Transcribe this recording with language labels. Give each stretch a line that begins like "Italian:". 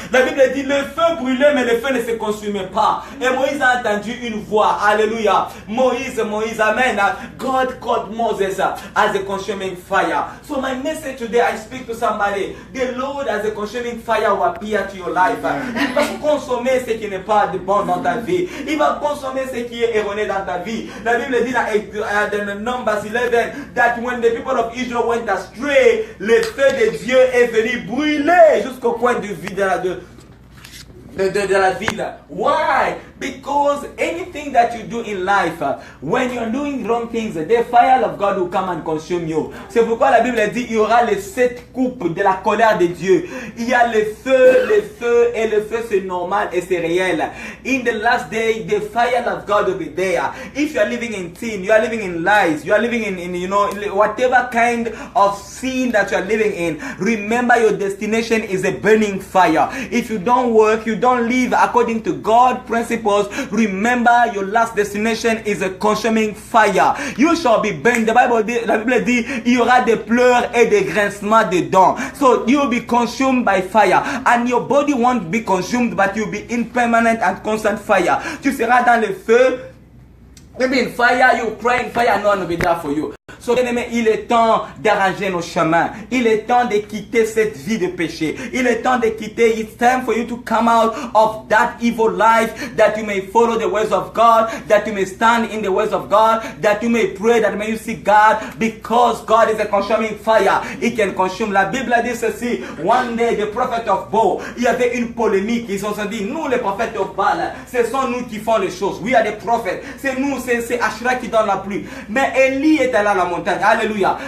French: La Bible dit, le feu brûlait, mais le feu ne se consumait pas. Et Moïse a entendu une voix. Alléluia. Moïse, amen.
English: God called Moses as a consuming fire. So my message today, I speak to somebody. The Lord as a consuming fire will appear to your life.
French: Il va consommer ce qui n'est pas de bon dans ta vie. Il va consommer ce qui est erroné dans ta vie. La Bible dit dans
English: Numbers 11 that when the people of Israel went astray,
French: le feu de Dieu est venu brûler jusqu'au coin du vide de la ville.
English: Why? Because anything that you do in life, when you're doing wrong things, the fire of God will come and consume you.
French: C'est pourquoi la Bible dit il y aura les 7 coupes de la colère de Dieu. Il y a le feu, et le feu c'est normal et c'est réel.
English: In the last day, the fire of God will be there. If you are living in sin, you are living in lies, you are living in you know, whatever kind of sin that you are living in, remember your destination is a burning fire. If you don't work, you don't live according to God's principles, remember your last destination is a consuming fire. You shall be burned.
French: La Bible dit, il y aura des pleurs et des grincements de dents.
English: So you will be consumed by fire. And your body won't be consumed, but you'll be in permanent and constant fire.
French: Tu seras dans le feu.
English: Maybe in fire, you cry in fire, no one will be there for you.
French: So, bien aimé, il est temps d'arranger nos chemins. Il est temps de quitter cette vie de péché. Il est temps de quitter.
English: It's time for you to come out of that evil life, that you may follow the ways of God, that you may stand in the ways of God, that you may pray, that may you seek God, because God is a consuming fire. He can consume.
French: La Bible a dit ceci.
English: One day, the prophet of Baal,
French: il y avait une polémique. Ils se sont dit, nous les prophètes de Baal, ce sont nous qui font les choses.
English: We are the prophets.
French: C'est nous, c'est Ashra qui donne la pluie. Mais Élie est allé à la montagne. Alléluia.